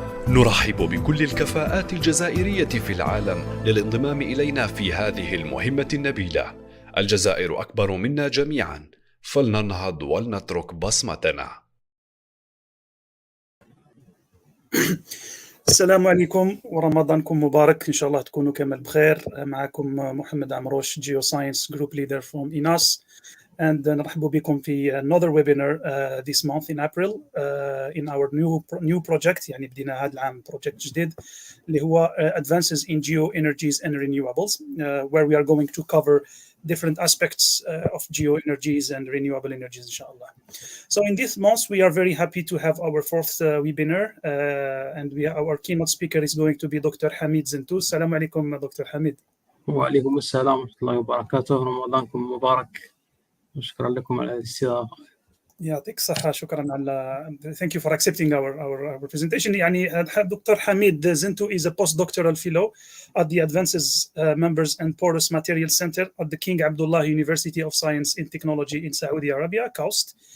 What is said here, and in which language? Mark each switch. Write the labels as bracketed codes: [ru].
[ar] نرحب بكل الكفاءات الجزائرية في العالم للانضمام إلينا في هذه المهمة النبيلة. الجزائر أكبر منا جميعا، فلننهض ولنترك بصمتنا. السلام عليكم ورمضانكم مبارك. إن شاء الله تكونوا كامل بخير. معكم [en] محمد عمروش, Geoscience Group Leader from INAS, and [ar] نرحب بكم في [en] another webinar this month in April in our new project. [ar] يعني بدينا هذا العام [en] project [ar] جديد اللي هو [en] Advances in Geoenergies and Renewables, where we are going to cover different aspects of geoenergies and renewable energies, inshallah. So in this month, we are very happy to have our fourth webinar, and our keynote speaker is going to be Dr. Hamid Zentou. Assalamu alaikum, Dr. Hamid. [ar] وعليكم السلام ورحمة الله وبركاته. رمضانكم مبارك. شكرا لكم على الاستضافة. يعطيك الصحة. شكرا على [en] thank you for accepting our presentation. [ar] يعني Dr. [en] Hamid Zentou is a postdoctoral fellow at the Advances Members and Porous Materials Center at the King Abdullah University of Science and Technology in Saudi Arabia, KAUST.